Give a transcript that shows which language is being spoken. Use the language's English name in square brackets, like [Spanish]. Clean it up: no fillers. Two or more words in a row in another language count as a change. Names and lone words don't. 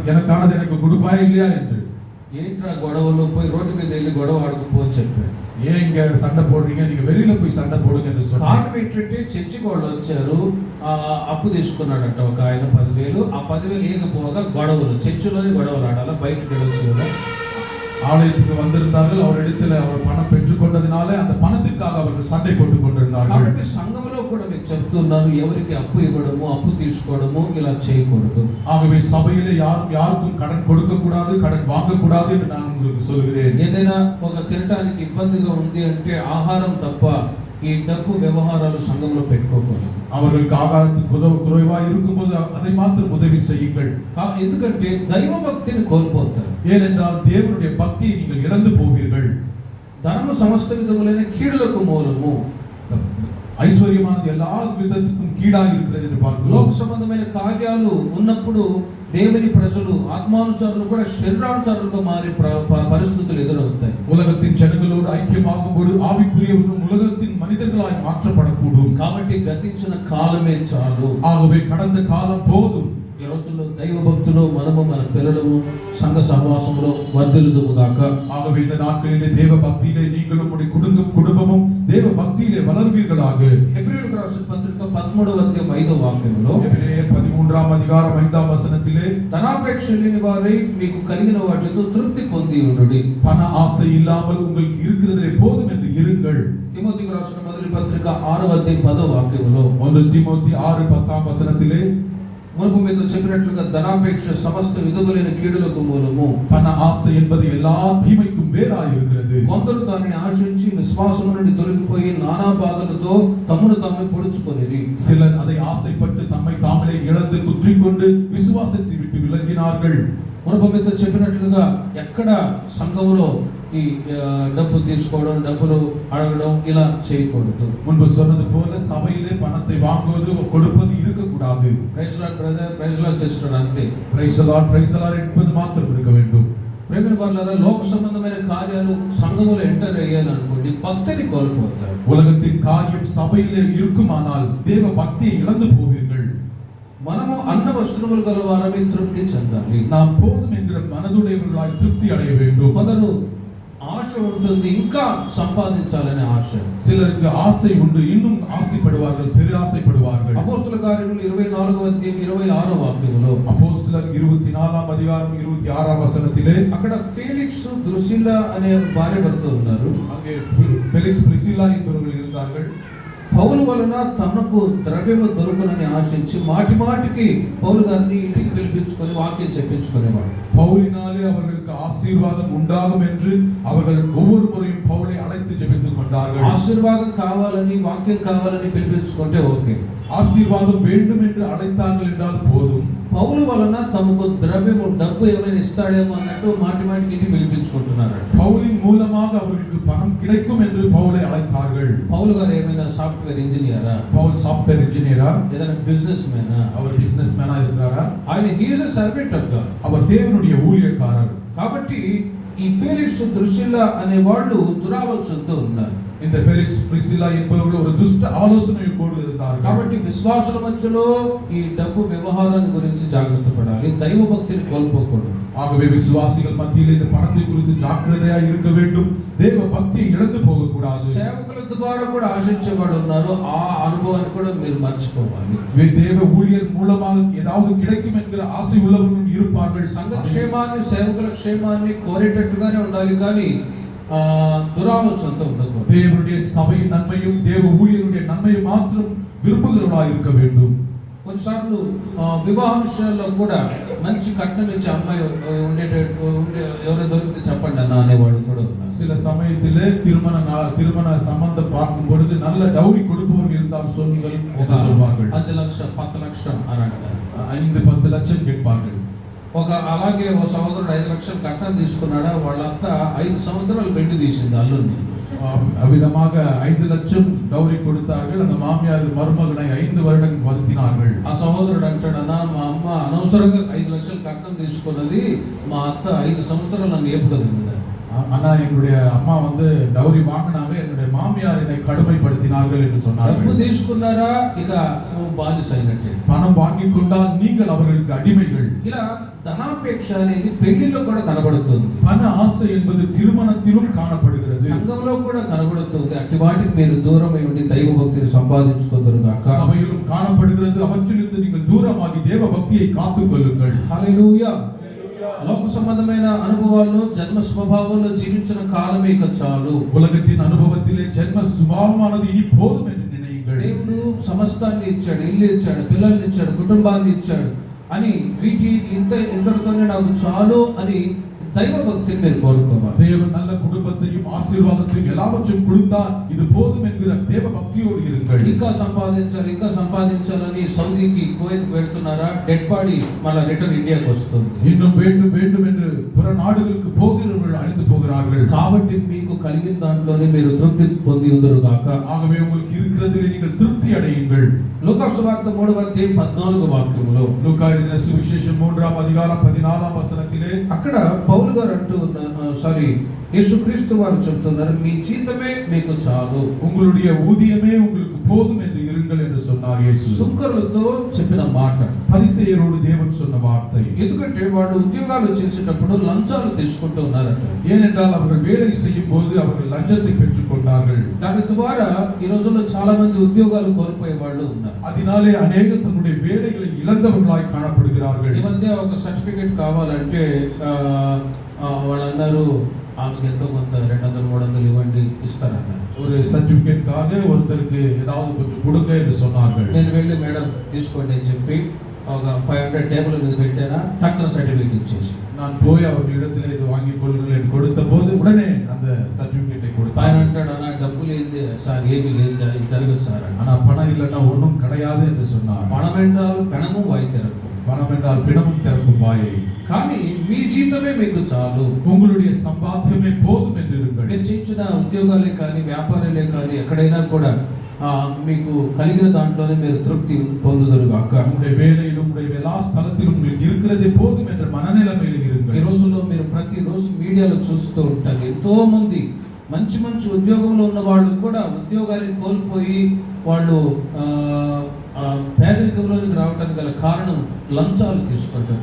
[Tamil] எனக்கானது எனக்கு கொடுப்பாயா இல்லையா என்று. [Telugu] ఏంట్రా గొడవలు, పోయి రోడ్డు మీద వెళ్ళి గొడవ ఆడుకుపో అని చెప్పారు. [Tamil] ஏன் இங்க சண்டை போடுறீங்க, நீங்க வெளியில போய் சண்டை போடுங்க என்று சொன்னார். [Telugu] కారణం ఏంటంటే చర్చికి వాళ్ళు వచ్చారు, అప్పు తీసుకున్నాడంట ఒక ఆయన 10,000. ఆ 10,000 ఇవ్వకపోగా గొడవలు, చర్చిలోనే గొడవలు ఆడాల, బయటకు వెళ్ళొచ్చు. [Tamil] ஆலயத்துக்கு வந்திருந்தார்கள், அவரிடத்தில் அவர் பணம் பெற்றுக்கொண்டதினாலே அந்த பணத்திற்காக அவர்கள் சண்டை போட்டுக் கொண்டிருந்தார்கள். [Telugu] కాబట్టి సంఘంలో కూడా మీకు చెప్తున్నాను, ఎవరికి అప్పు ఇవ్వడము, అప్పు తీసుకోవడము ఇలా చేయకూడదు. [Tamil] ஆகவே சபையிலே யாரும் யாருக்கும் கடன் கொடுக்க கூடாது, கடன் வாங்க கூடாது என்று நான் உங்களுக்கு சொல்கிறேன். [Telugu] ఏదైనా ఒక తినడానికి ఇబ్బందిగా ఉంది అంటే ఆహారం తప్ప ఈ డబ్బు వ్యవహారాలు సంఘంలో పెట్టుకోకూడదు. [Tamil] அவர்களுக்கு ஆகாரத்துக்கு குறைவாக இருக்கும்போது அதை மாத்திரம் உதவி செய்யுங்கள். [Telugu] ఎందుకంటే దైవ భక్తిని కోల్పోతారు. [Tamil] ஏனென்றால் தேவனுடைய பக்தியை நீங்கள் இழந்து போவீர்கள். [Telugu] ధనము సమస్త విధములైన కీడులకు మూలము. [Tamil] ஐஸ்வர்யமானது எல்லா விதத்துக்கும் கீடாக இருக்கிறது என்று பார்க்கிறோம். [Telugu] లోక సంబంధమైన కార్యాలు ఉన్నప్పుడు దేవుని ప్రజలు ఆత్మానుసారులు కూడా శరీరానుసారులుగా మారే పరిస్థితులు ఎదురవుతాయి. [Tamil] உலகத்தின் ஜனங்களோடு ஐக்கியமாகும்போது ஆவிக்குரியவர்களும் உலகத்தின் மனிதர்களாய் மாற்றப்படக்கூடும். [Telugu] కాబట్టి గతించిన కాలమే చాలు. [Tamil] ஆகவே கடந்த காலம் போதும். [Telugu] ఈ రోజుల్లో దైవ భక్తులు మనము మన పిల్లలము సంఘ సహవాసంలో వర్ధిల్లుదుము గాక. [Tamil] ஆகவே இந்த நாட்களிலே தேவ பக்தியிலே நீங்களும் உங்களுடைய குடும்பமும் தேவ பக்தியிலே வளர்வீர்களாக. [Telugu] హెబ్రీయులకు రాసిన పత్రిక 13వ అధ్యాయం 5వ వాక్యంలో, [Tamil] எபிரேயர் 13వ அதிகாரம் 5వ వచనத்திலே, [Telugu] ధనాపేక్ష లేని వారై మీకు కలిగిన వాటితో తృప్తి పొంది ఉండుడి. [Tamil] பண ஆசை இல்லாமல் உங்களுக்கு இருக்கிறதிலே போதும் என்று இருங்கள். [Telugu] తిమోతికి రాసిన మొదటి పత్రిక 6వ అధ్యాయం 10వ వాక్యంలో, [Tamil] 1 தீமோத்தி 6:10 వచనத்திலே, [Telugu] మునుపు మీతో చెప్పినట్లుగా ధనాపేక్ష సమస్త విధములైన కీడులకు మూలము. [Tamil] பண ஆசை என்பது எல்லா தீமைக்கும் வேறாய் இருக்கிறது. [Telugu] కొందరు దానిని ఆశించి విశ్వాసం నుండి తొలగిపోయి నానా బాధలతో తమను తామే పొడుచుకొనిరి. [Tamil] சிலர் அதை ஆசைப்பட்டு தம்மை தாங்களே இழந்து குற்றிக்கொண்டு விசுவாசத்தை விட்டு விலகினார்கள். [Telugu] మునుపు మీతో చెప్పినట్లుగా ఎక్కడ సంఘములో ఈ డబ్బు తీసుకోవడం, డబ్బులు అడగడం ఇలా చేయకూడదు. [Tamil] முன்பு சொன்னது போல சபையிலே பணத்தை வாங்குவது கொடுப்பது இருக்கக்கூடாது. [English] praise Lord brother, praise Lord sister అంతే. praise the Lord [Tamil] என்பது மாத்திரம் இருக்க வேண்டும். [Telugu] ప్రేమ వాళ్ళారా, లోక సంబంధమైన కార్యాలు సంఘములో ఎంటర్ అయ్యాను అనుకోండి, భక్తిని కోల్పోతారు. [Tamil] உலகத்தின் காரியம் சபையிலே இருக்குமானால் தேவ பக்தியை இழந்து போவீர்கள். [Telugu] మనము అన్న వస్త్రములు గల వారమే తృప్తి చెందాలి. [Tamil] நாம் போதும் என்கிற மனதுடையவர்களாய் திருப்தி அடைய வேண்டும். [Telugu] కొందరు ఆశ ఉంటుంది, ఇంకా సంపాదించాలనే ఆశ. [Tamil] சிலருக்கு ஆசை உண்டு, இன்னும் ஆசைப்படுவார்கள், பெரியாசைப்படுவார்கள். [Telugu] అపోస్తల కార్యములు 24వ అధ్యాయం 26వ వాక్యములో, [Tamil] அப்போஸ்தலர் 24వ அதிகாரம் 26వ వచనத்திலே, [Telugu] అక్కడ ఫెలిక్స్ ద్రుసిల్లా అనే భార్య భర్త ఉన్నారు. [Tamil] அங்கே ஃபெலிக்ஸ் பிரிசில்லா என்பவர்கள் இருந்தார்கள். [Telugu] పౌలు వలన తనకు ద్రవ్యము దొరుకునని ఆశించి మాటి మాటికి పౌలు గారిని ఇంటికి పిలిపించుకొని వాక్యం చెప్పించుకునేవాడు. [Tamil] பவுலினாலே அவர்களுக்கு ஆசீர்வாதம் உண்டாகும் என்று அவர்கள் ஒவ்வொரு முறையும் பவுலை அழைத்து ஜெபித்துக் கொண்டார்கள். [Telugu] ఆశీర్వాదం కావాలని, వాక్యం కావాలని పిలిపించుకుంటే ఓకే. [Tamil] ஆசீர்வாதம் வேண்டும் என்று அழைத்தார்கள் என்றால் போதும். [Telugu] పౌలు వలన తమకు ద్రవ్యము, డబ్బు ఏమైనా ఇస్తాడేమో అన్నట్టు మాటి మాటికి ఇంటికి పిలిపించుకుంటున్నారు. [Tamil] பவுலின் மூலமாக அவர்களுக்கு பணம் கிடைக்கும் என்று பவுலை அழைத்தார்கள். [Telugu] పౌలు గారు ఏమైనా [English] software engineer? [Tamil] பவுல் [English] software engineer? [Telugu] ఏదైనా [English] business man? [Tamil] அவர் [English] business man [Tamil] இருக்கிறாரா? [Telugu] ఆయన [English] he's a servant of God. [Tamil] அவர் தேவனுடைய ஊழியக்காரர். [Telugu] కాబట్టి ఈ ఫెలిక్స్ ద్రుసిల్లా అనే వాళ్ళు దురాలోచనతో ఉన్నారు. [Tamil] இந்த ஃபெலிக்ஸ் பிரிசில்லா என்பவர்கள் ஒரு துஷ்ட ஆலோசனையோடு இருந்தார்கள். [Telugu] కాబట్టి విశ్వాసుల మధ్యలో ఈ డబ్బు వ్యవహారాన్ని గురించి జాగ్రత్త పడాలి, దైవ భక్తిని కోల్పోకూడదు. [Tamil] ஆகவே விசுவாசிகள் மத்தியில் இந்த பணத்தை குறித்து ஜாக்கிரதையாக இருக்க வேண்டும். தேவ பக்தியை இழந்து போக கூடாது. [Telugu] సేవకులతో ద్వారా కూడా ఆశించేవాడు ఉన్నారు. ఆ అనుభవాన్ని కూడా మీరు మర్చిపోవాలి. [Tamil] தேவ ஊழியர் மூலமாக ஏதாவது கிடைக்கும் என்கிற ஆசை உள்ளவர்களும் இருப்பார்கள். [Telugu] సంఘ క్షేమాన్ని, సేవకుల క్షేమాన్ని కోరేటట్టుగానే ఉండాలి, కానీ దురాలోచనతో ఉండకూడదు. [Tamil] தேவனுடைய சபையின் நன்மையும் தேவ ஊழியருடைய நன்மையும் மாத்திரம் விரும்புகிறவர்களாக இருக்க வேண்டும். [Telugu] కొన్నిసార్లు వివాహ విషయాల్లో కూడా మంచి కట్నం ఇచ్చే అమ్మాయి ఎవరైనా దొరికితే చెప్పండి అన్న అనేవాడు కూడా ఉన్నారు. [Tamil] சில சமயத்திலே திருமண சம்பந்தம் பார்க்கும் பொழுது நல்ல டவுரி கொடுப்பவர்கள் இருந்தால் சொல்லுங்கள் என்று சொல்வார்கள். [Telugu] 5 లక్షలు 10 లక్షలు అని అంటారు. [Tamil] 5-10 లక్షలు கேட்பார்கள். [Telugu] అలాగే ఓ సహోదరుడు 5 లక్షలు కట్నం తీసుకున్నాడా, వాళ్ళంతా 5 సంవత్సరాలు పెళ్లి తీసింది అల్లుడిని. [Tamil] அவ்விதமாக 5 லட்சம் டவுரி கொடுத்தார்கள். அந்த மாமியார் மருமகனை 5 வருடம் வருத்தினார்கள். [Telugu] ఆ సహోదరుడు అంటాడన్నా, మా అమ్మ అనవసరంగా 5 లక్షలు కట్నం తీసుకున్నది, మా అత్త 5 సంవత్సరాలు నన్ను ఏపుకదింది. [Tamil] அண்ணா, என்னுடைய அம்மா வந்து டவுரி வாங்கினாங்க, என்னுடைய மாமியார் என்னை கடுமைப்படுத்தினார்கள் என்று சொன்னார்கள். [Telugu] డబ్బు తీసుకున్నారా, ఇక బానిస అయినట్టే. [Tamil] பணம் வாங்கிக் கொண்டால் நீங்கள் அவர்களுக்கு அடிமைகள். [Telugu] ఇలా ధనాపేక్ష అనేది పెళ్లిలో కూడా కనబడుతుంది. [Tamil] பண ஆசை என்பது திருமணத்திலும் காணப்படுகிறது, [Telugu] సంఘంలో కూడా కనబడుతుంది. అట్టి వాటికి మీరు దూరమై ఉండి దైవ భక్తిని సంపాదించుకొందురుగాక. [Tamil] சபையிலும் காணப்படுகிறது. அவற்றிலிருந்து நீங்கள் தூரமாகி தேவ பக்தியை காத்துக் கொள்ளுங்கள். [Telugu] హల్లెలూయా. లోక సంబంధమైన అనుభవాల్లో జన్మ స్వభావంలో జీవించిన కాలమే ఇక చాలు. [Tamil] உலகத்தின் அனுபவத்திலே ஜென்ம சுபாவமானது இனி போதும் என்று நினையுங்கள். [Telugu] దేవుడు సమస్తాన్ని ఇచ్చాడు, ఇల్లు ఇచ్చాడు, పిల్లల్ని ఇచ్చాడు, కుటుంబాన్ని ఇచ్చాడు అని వీటి ఇంతటితోనే నాకు చాలు అని దైవ భక్తిని మీరు కోరుకోవాలి. [Tamil] தேவன் நல்ல குடும்பத்தையும் ஆசீர்வாதத்தையும் எல்லாவற்றையும் கொடுத்தார், இது போதும் என்கிற தேவ பக்தியோடு இருங்கள். [Telugu] ఇంకా సంపాదించాలని సౌదీకి, కువైత్కి వెళ్తున్నారా, [English] dead body [Telugu] మళ్ళీ రిటర్న్ ఇండియాకి వస్తుంది. [Tamil] இன்னும் வேண்டும் வேண்டும் என்று பிற நாடுகளுக்கு போகிறவர்கள் அழிந்து போகிறார்கள். [Telugu] కాబట్టి మీకు కలిగిన దాంట్లోనే మీరు తృప్తి పొంది ఉందరుగాక. [Tamil] ஆகவே உங்களுக்கு இருக்கிறதிலே நீங்கள் திருப்தி அடையுங்கள். [Telugu] లూకా సువార్త 3:14 [Tamil] லூக்கா எழுதின சுவிசேஷம் 3:14 [Telugu] అక్కడ పౌలు గారు యేసుక్రీస్తు వారు చెప్తున్నారు, మీ జీతమే మీకు చాలు, [Tamil] உங்களுடைய ஊதியமே உங்களுக்கு போதும் என்று இருங்கள் என்று சொன்னார் இயேசு. [Telugu] సుంకరులతో చెప్పిన మాట, [Tamil] பரிசேயரோடு தேவன் சொன்ன வார்த்தை. [Telugu] ఎందుకంటే వాళ్ళు ఉద్యోగాలు చేసేటప్పుడు లంచాలు తీసుకుంటూ ఉన్నారట. [Tamil] ஏனென்றால் அவர்கள் வேலை செய்யும் போது அவர்கள் லஞ்சத்தை பெற்றுக் கொண்டார்கள். [Telugu] దాని ద్వారా ఈ రోజుల్లో చాలా మంది ఉద్యోగాలు కోల్పోయే వాళ్ళు ఉన్నారు. [Tamil] அதனாலே அநேகர் தன்னுடைய வேலைகளை இழந்தவர்களாய் காணப்படுகிறார்கள். [Telugu] ఈ మధ్య ఒక సర్టిఫికెట్ కావాలంటే వాళ్ళు అన్నారు, ఆమెకు ఎంతో కొంత 200-300 ఇవ్వండి, ఇస్తారన్నారు. [Tamil] ஒரு சர்டிபிகேட்காக ஒருத்தருக்கு ஏதாவது கொஞ்சம் கொடுங்க என்று சொன்னார்கள். [Telugu] నేను వెళ్ళి మేడం తీసుకోండి అని చెప్పి ఒక 500 టేబుల్ మీద పెట్టానా, టక్కున సర్టిఫికెట్ ఇచ్చేసి [Tamil] நான் போய் அவர்களிடத்தில் இது வாங்கிக் கொள்ளுங்கள் என்று கொடுத்த போது உடனே அந்த சர்டிபிகேட்டை கொடுத்தார். [Telugu] ఆయన అంటాడు, అన్న డబ్బులు ఏంది సార్, ఏమీ లేదు, జరగదు సార్. [Tamil] ஆனா பணம் இல்லைன்னா ஒன்றும் கிடையாது என்று சொன்னார். పణం என்றால் பிணமும் வாய் திறக்கும், பணம் என்றால் பிணமும் திறக்கும் வாயை. [Telugu] కానీ మీ జీతమే మీకు చాలు, [Tamil] உங்களுடைய சம்பாத்தியமே போதும் என்று இருங்கள். [Telugu] మీరు చేయించిన ఉద్యోగాలే కానీ వ్యాపారాలే కానీ ఎక్కడైనా కూడా మీకు కలిగిన దాంట్లోనే మీరు తృప్తి పొందుదురుగాక. [Tamil] உங்களுடைய வேலையிலும் உங்களுடைய எல்லா ஸ்தலத்திலும் உங்களுக்கு இருக்கிறதே போதும் என்ற மனநிலைமையில் இருங்கள். [Telugu] ఈ రోజుల్లో మీరు ప్రతిరోజు మీడియాలో చూస్తూ ఉంటారు, ఎంతో మంది మంచి ఉద్యోగంలో ఉన్న వాళ్ళు కూడా ఉద్యోగాన్ని కోల్పోయి వాళ్ళు పేదరికంలోనికి రావడానికి గల కారణం లంచాలు తీసుకుంటారు.